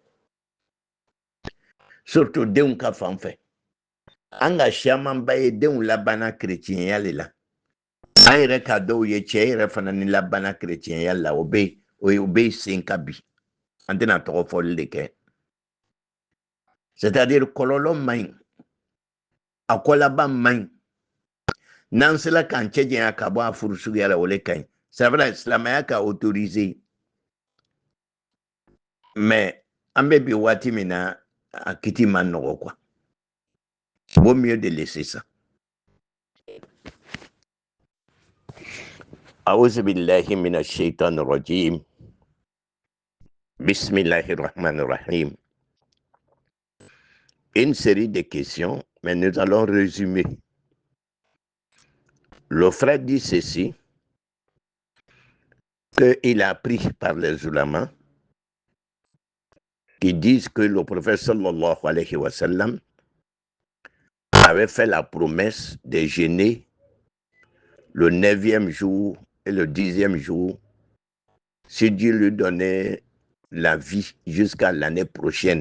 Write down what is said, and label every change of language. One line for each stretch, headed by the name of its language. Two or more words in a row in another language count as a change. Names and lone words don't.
Bambara: surtout denw ka fan fɛ an ka siamanba ye denw labanna chrétienya le la an yɛrɛ ka dɔw ye cɛ yɛrɛ fana ni labanna chrétienya la o bɛ sen ka bi an tɛna tɔgɔ fɔli de kɛ c'est-à-dire kɔlɔlɔ man ɲi a kɔlaban man ɲi n'an sera k'an cɛ janya ka bɔ a furu suguya la o le ka ɲi
French: c'est vrai
Bambara: silamɛya ka autoriser mais an bɛ bi waati min na a kiti man nɔgɔ quoi
French: vaut mieux de laisser ça
Arabic: أعوذ بالله من الشيطان الرجيم بسم الله الرحمن الرحيم.
French: Une série de questions, mais nous allons résumer. Le frère dit ceci, qu'il a appris par les ulamas qui disent que le prophète
Arabic: صلى الله عليه وسلم
French: avait fait la promesse de jeûner le 9e jour et le 10e jour si Dieu lui donnait la vie jusqu'à l'année prochaine.